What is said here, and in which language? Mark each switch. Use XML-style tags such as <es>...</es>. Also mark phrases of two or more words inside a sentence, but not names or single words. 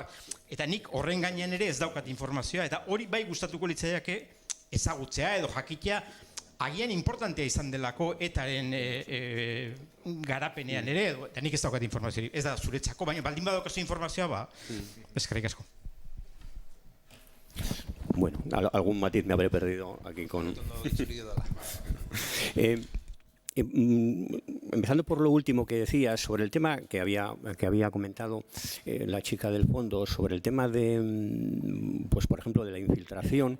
<eu>Eta nik horren gainean ere ez daukat informazioa, eta hori bai gustatuko litzaiake ezagutzea edo jakitea agian importantea izan delako etaren garapenean ere, eta nik ez daukat informazioa, ez da zuretzako, baina baldin badaukazu informazioa, eskerrik asko.</eu> <es>Bueno, algún matiz me habré perdido aquí con... empezando por lo último que decías, sobre el tema que había comentado la chica del fondo, sobre el tema de, pues por ejemplo, de la infiltración.</es>